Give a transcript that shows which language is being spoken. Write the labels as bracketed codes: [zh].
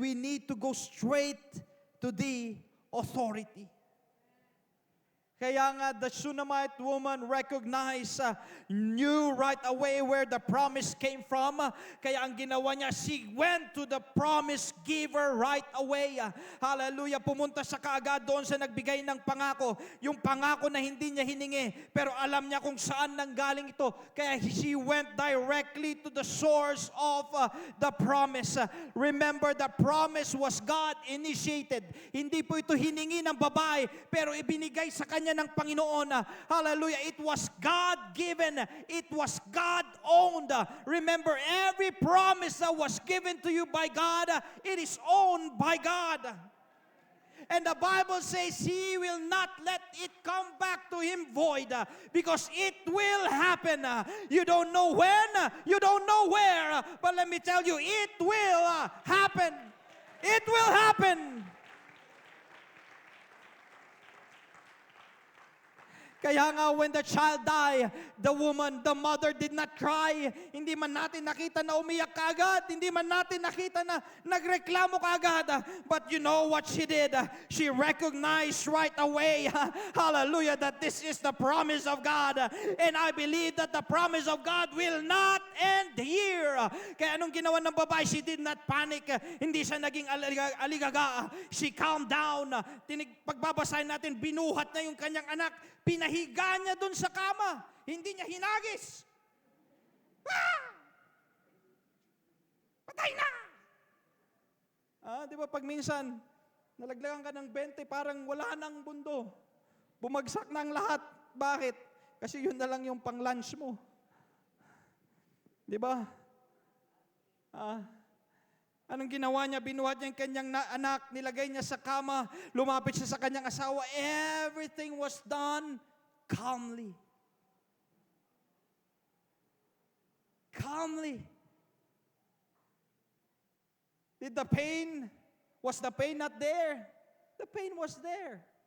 [en] We need to go straight to the authority. [tl] Kaya nga, [en] the Shunammite woman recognized, knew right away where the promise came from. [tl] Kaya ang ginawa niya, [en] she went to the promise giver right away. Hallelujah. [tl] Pumunta siya kaagad doon sa nagbigay ng pangako. Yung pangako na hindi niya hiningi, pero alam niya kung saan nanggaling ito. [en] Kaya she went directly to the source of the promise. Remember, the promise was God initiated. [tl] Hindi po ito hiningi ng babae, pero ibinigay sa kanya ng Panginoon. [en] Hallelujah. It was God-given. It was God-owned. Remember, every promise that was given to you by God, it is owned by God. And the Bible says He will not let it come back to Him void, because it will happen. You don't know when, you don't know where, but let me tell you, it will happen. It will happen. [tl] Kaya nga, [en] when the child died, the mother did not cry. [tl] Hindi man natin nakita na umiyak kaagad. Hindi man natin nakita na nagreklamo kaagad. [en] But you know what she did? She recognized right away, hallelujah, that this is the promise of God. And I believe that the promise of God will not end here. [tl] Kaya anong ginawa ng babae? [en] She did not panic. [tl] Hindi siya naging aligaga. [en] She calmed down. [tl] Pagbabasahin natin, binuhat na yung kanyang anak. Pinahiga niya doon sa kama. Hindi niya hinagis. Patay na! Di ba pag minsan, nalaglagan ka ng 20, parang wala nang mundo. Bumagsak na ang lahat. Bakit? Kasi yun na lang yung pang-lunch mo. Di ba? Anong ginawa niya? Binuhat niya yung kanyang anak, nilagay niya sa kama, lumapit siya sa kanyang asawa. [en] Everything was done calmly. Calmly. Was the pain not there? The pain was there.